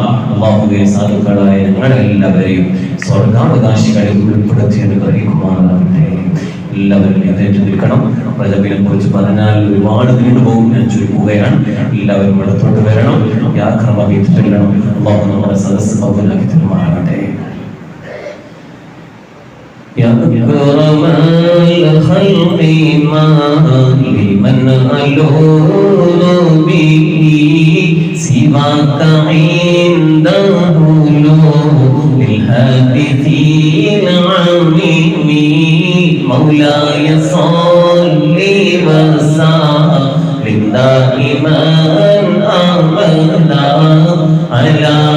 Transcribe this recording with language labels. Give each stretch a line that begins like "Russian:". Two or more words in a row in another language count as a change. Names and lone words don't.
Malayalam: അല്ലാഹുവേ, സാധുക്കളായ ഞങ്ങളെല്ലാവരെയും സ്വർഗ്ഗാവകാശികളിൽ ഉൾപ്പെടുത്തി അനുഗ്രഹിക്കുമാറാകട്ടെ. എല്ലാവരും എഴുന്നേറ്റ് നിൽക്കണം. റജബിനെ കുറിച്ച് പറഞ്ഞാൽ ഒരുപാട് നീണ്ടുപോകും, ഞാൻ ചുരുക്കുകയാണ്. എല്ലാവരും ഇടത്തോട്ട് വരണം, യാത്രമാക്കി ചൊല്ലണം. അല്ലാഹു നമ്മുടെ സദസ്സ് കബൂലാക്കി തരുമാറാകട്ടെ.
Arabic: يا أكرم الخلق ما لمن ألون به سواك عنده للحادثين عميم مولاي صل وسلم دائما أبدا على